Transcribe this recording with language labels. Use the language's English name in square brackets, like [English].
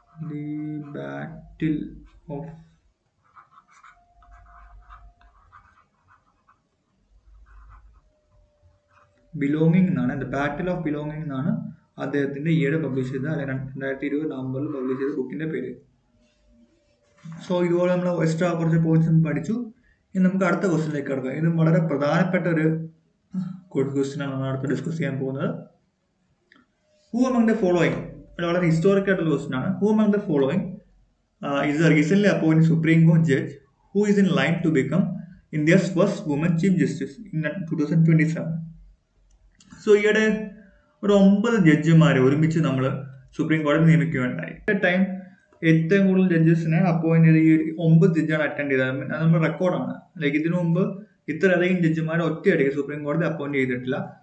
[Malayalam] The battle of belonging എന്നാണ്, the battle of belonging എന്നാണ് അദ്ദേഹത്തിന്റെ ഈയിടെ പബ്ലിഷ് ചെയ്ത 2020 നവംബറിൽ പബ്ലിഷ് ചെയ്ത ബുക്കിന്റെ പേര്. സോ ഇതുപോലെ നമ്മൾ എക്സ്ട്രാ കുറച്ച് പോയിന്റ്സ് പഠിച്ചു. ഇനി നമുക്ക് അടുത്ത ക്വസ്റ്റ്യനിലേക്ക് കിടക്കാം. ഇത് വളരെ പ്രധാനപ്പെട്ട ഒരു ക്വസ്റ്റ്യൻ ആണ് നമ്മൾ അടുത്ത് ഡിസ്കസ് ചെയ്യാൻ പോകുന്നത്. [English] who among the following, [Malayalam] വളരെ ഹിസ്റ്റോറിക് ആയിട്ടുള്ള ക്വസ്റ്റ്യൻ ആണ്. [English] Who among the following is a recently appointed Supreme Court judge who is in line to become India's first woman Chief Justice in 2027. [Malayalam] So ഈയിടെ ഒരു 9 ജഡ്ജിമാരെ ഒരുമിച്ച് നമ്മൾ supreme കോടതി നിയമിക്കുകയുണ്ടായി. Time ഏറ്റവും കൂടുതൽ ജഡ്ജസിനെ അപ്പോയിന്റ് ചെയ്ത് ഈ 9 ജഡ്ജാണ് അറ്റൻഡ് ചെയ്തത്. അത് നമ്മുടെ റെക്കോർഡാണ്. ലൈക്ക് ഇതിനു മുമ്പ് ഇത്രയധികം ജഡ്ജിമാരെ ഒറ്റയടിക്ക് സുപ്രീം കോടതി അപ്പോയിന്റ് ചെയ്തിട്ടില്ല.